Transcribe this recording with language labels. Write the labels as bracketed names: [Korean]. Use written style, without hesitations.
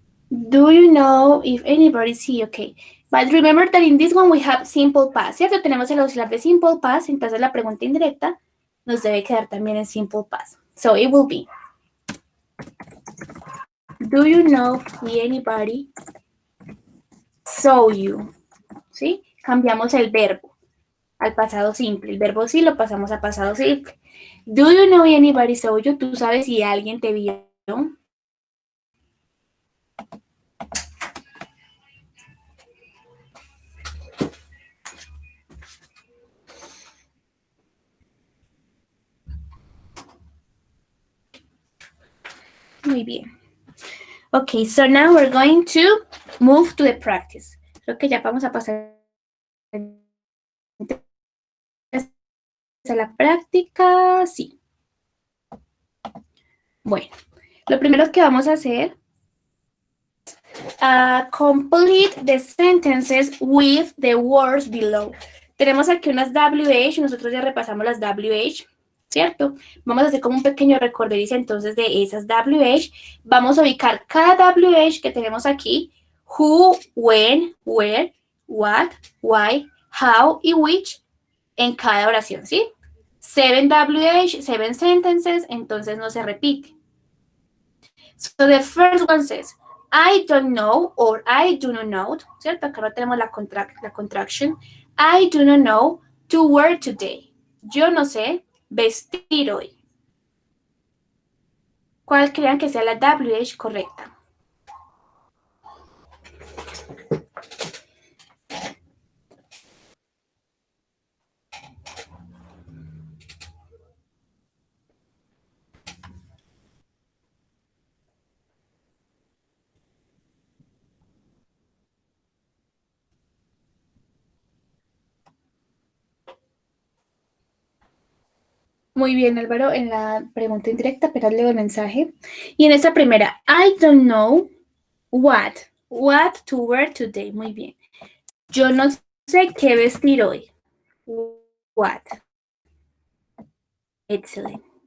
[English] Do you know if anybody see? Okay. But remember that in this one we have simple past, ¿cierto? [Spanish] Tenemos el auxiliar de simple past, entonces la pregunta indirecta nos debe quedar también en simple past. [English] So it will be, do you know if anybody saw you? [Spanish] ¿Sí? Cambiamos el verbo al pasado simple. El verbo sí lo pasamos a pasado simple. [English] Do you know if anybody saw you? [Spanish] ¿Tú sabes si alguien te vio? Muy bien. [English] Okay, so now we're going to move to the practice. [Spanish] Creo que ya vamos a pasar a la práctica. Sí. Bueno, lo primero que vamos a hacer, [English] complete the sentences with the words below. [Spanish] Tenemos aquí unas WH, nosotros ya repasamos las WH, ¿cierto? Vamos a hacer como un pequeño recorderizo entonces de esas WH. Vamos a ubicar cada WH que tenemos aquí, who, when, where, what, why, how y which en cada oración, ¿sí? 7 WH, 7 sentences, entonces no se repite. [English] So the first one says, I don't know or I do not know, ¿cierto? [Spanish] Acá no tenemos la contraction. [English] I do not know to wear today. [Spanish] Yo no sé vestir hoy. ¿Cuál crean que sea la WH correcta? Muy bien, Álvaro, en la pregunta indirecta, pero leo el mensaje. Y en esta primera, [English] I don't know what to wear today. [Spanish] Muy bien. Yo no sé qué vestir hoy. What? [English] Excellent.